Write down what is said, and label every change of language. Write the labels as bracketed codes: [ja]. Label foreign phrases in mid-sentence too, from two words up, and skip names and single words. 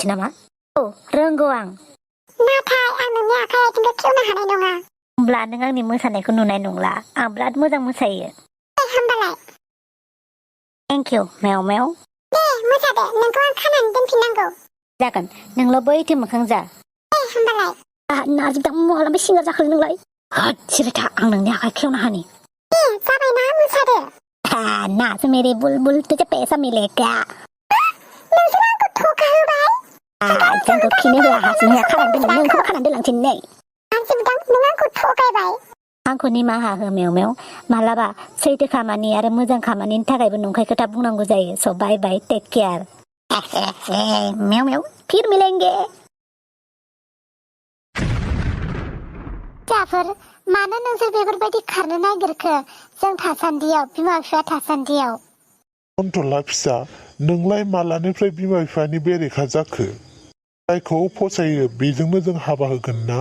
[brx] नामा रोंगौ आं नाथाय आं नोंनि आखाइ आथिंखौ खेवनो हानाय नङा होमब्ला नों आंनि मोसानायखौ नुनाय नंला आं बिराद मोजां मोसायो होमबालाय [en] thank you [brx] मेव मेव दे मोसादो नोंखौ आं खानानै दोनफिननांगौ जागोन नोंल' बैथिं मोखां जा होमबालाय नारजि दा महालांबे सिंगार जाखोलै नोंलाय सिरि था आं नोंनि आखाइ खेवना हानि जाबायना मोसादो [hi] नाच मेरे बुलबुल तुझे पैसा मिलेगा [brx] नोंसोर आंखौ थगा होबाय जोंखौ खिनो होआ हासुनो होआ खानानै दोननो नोंखौबो खानानै दोनलांसै नै नों आंखौ थगायबाय आंखौ निमाहा हो मेव मेव मालाबा सैथो खामानि आरो मोजां खामानिनि थाखायबो नंखाय खोथा बुंनांगौ जायो स' [en] bye bye take care [brx] मेव मेव [hi] फिर मिलेंगे [brx] फिसाफोर मानो नोंसोर बेफोरबायदि खारनो नागिरखो जों थासान्दियाव बिमा बिफा थासान्दियाव अनथला फिसा नोंलाय मालानिफ्राय बिमा बिफानि बेरेखा जाखो जायखौ फसायो बेजोंनो जों हाबा होगोन ना